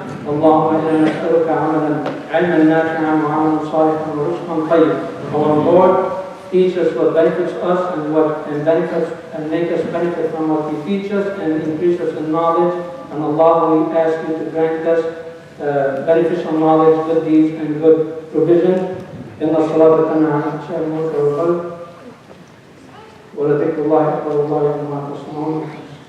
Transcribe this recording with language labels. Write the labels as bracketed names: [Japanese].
[Arabic] اللهم إنا نسألك علما نافعا وعملا صالحا ورزقا طيبا. [English] Our Lord, teach us what benefits us and benefits and make us benefit from what He teaches us and increase us in knowledge. And Allah, we ask You to grant us beneficial knowledge, good deeds, and good provision. [Arabic] إن الصلاة تنهى عن الفحشاء والمنكر والبغي ولذكر الله أكبر والله يعلم ما تصنعون.